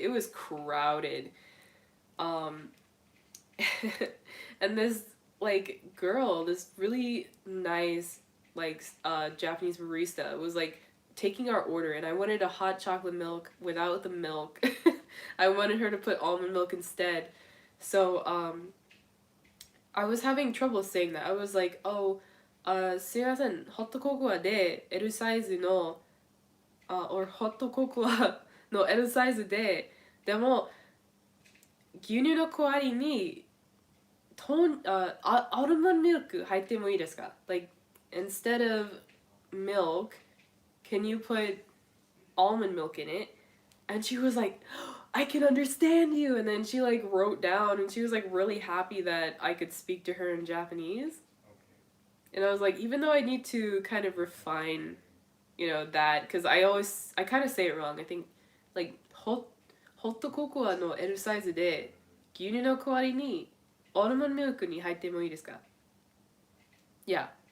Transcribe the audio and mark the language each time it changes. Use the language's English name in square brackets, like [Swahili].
[English] It was crowded. Um, and this, like, girl, this really nice, like, Japanese barista was, like, taking our order, and I wanted a hot chocolate milk without the milk. I wanted her to put almond milk instead. So, I was having trouble saying that. I was like, oh, [Japanese] すいません、ホットココアで L サイズの、 [English] or [Japanese] ホットココアの L サイズで、でも、牛乳の代わりに、アルモンドミルク入ってもいいですか? [English] Like, instead of milk, can you put almond milk in it? And she was like, I can understand you. And then she like wrote down and she was like really happy that I could speak to her in Japanese. And I was like, even though I need to kind of refine, you know, that, because I kind of say it wrong. I think, like, [Japanese] ホットココアの L サイズで牛乳の代わりにアーモンドミルクに入ってもいいですか? [English] Yeah.